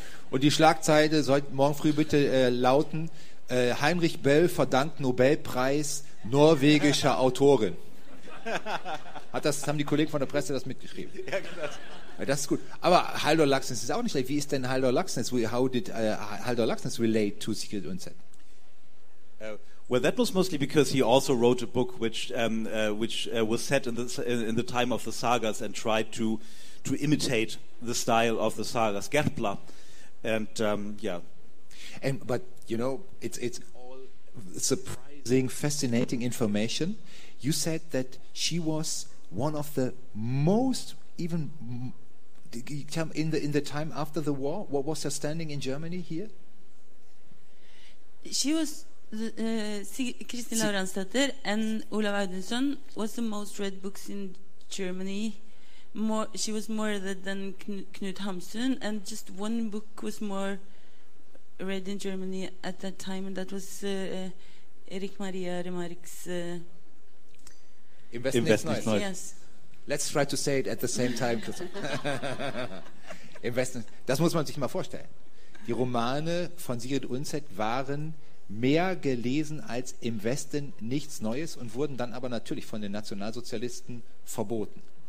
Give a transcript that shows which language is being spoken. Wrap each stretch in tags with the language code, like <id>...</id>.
<de>Und die Schlagzeile sollte morgen früh bitte lauten: Heinrich Böll verdankt Nobelpreis norwegischer Autorin. Haben die Kollegen von der Presse das mitgeschrieben? Ja, genau. Ja, das ist gut. Aber Haldor Laxness ist auch nicht schlecht. Wie ist denn Haldor Laxness?</de> <en>How did Haldor Laxness relate to Sigrid Undset? Well, that was mostly because he also wrote a book which was set in the time of the sagas and tried to imitate the style of the sagas, Gerpla, and yeah. But you know, it's all surprising, fascinating information. You said that she was one of the most, even in the time after the war. What was her standing in Germany here? She was Kristin Lauransdatter and Olav Audunson was the most read books in Germany. She was more than Knut Hamsun, and just one book was more read in Germany at that time, and that was Erik Maria Remarque's Investment Nice. Yes. Let's try to say it at the same time. Investment.</en> <de>Das muss man sich mal vorstellen. Die Romane von Sigrid Undset waren mehr gelesen als Im Westen nichts Neues und wurden dann aber natürlich von den Nationalsozialisten verboten.</de>